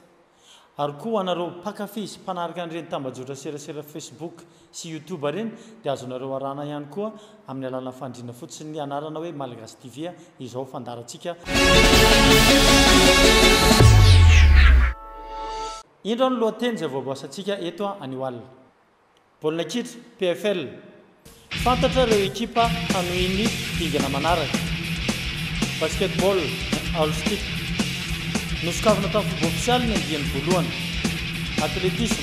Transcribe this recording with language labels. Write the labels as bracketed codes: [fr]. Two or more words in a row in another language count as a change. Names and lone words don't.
[mg] Ary koa anareo mpakafy mpanarika an'ireny tambajotra serasera Facebook sy YouTube ireny dia azonareo arana ihany koa amin'ny alalan'ny fandriana fotsiny ny anarana hoe Malagasy TV izao fandarantsika. Indro ny lohateny izay voaboasantsika eto anio Baolina kitra PFL. Fantatra ireo ekipa hanohiny dingana manaraka. [en] Basketball all stick. [mg] Nosokavina tamin'ny [en] football official [mg] ny andiany voalohany. Athlétisme.